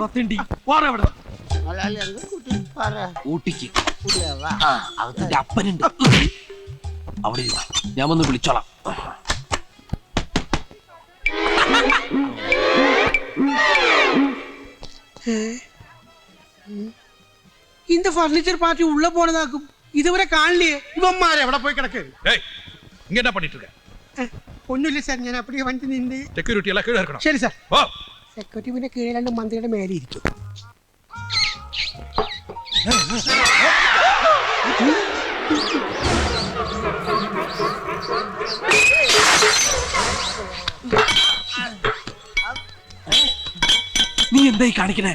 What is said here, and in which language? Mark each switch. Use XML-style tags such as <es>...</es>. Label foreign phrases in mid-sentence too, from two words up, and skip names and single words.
<ml>തെണ്ടി വാടാ ഇവിടെ. ഊട്ടിക്ക് അതിന്റെ അപ്പനുണ്ട് അവിടെ. ഞാൻ വന്ന് വിളിച്ചോളാം.</ml> <ta>இந்த பர்னிச்சர் பார்ட்டி உள்ள போனதாக்கும். இதுவரை காணலையே.</ta> <ml>ഇവന്മാരെ എവിടെ പോയി കിടക്ക്?</ml> <ta>ஏய் இங்க என்ன பண்ணிட்டு இருக்க?</ta> <ml>ഒന്നുമില്ല സാർ, ഞാൻ அப்படியே വണ്ടി നിന്ന്. സെക്യൂരിറ്റി എല്ലാം കീഴെ ഇറക്കണം. ശരി സാർ. ഓ സെക്യൂരിറ്റി പിന്നെ കീഴാണ്ട് മന്ത്രിയുടെ മേലെ ഇരിക്കും. നീ എന്തായി കാണിക്കണേ?</ml>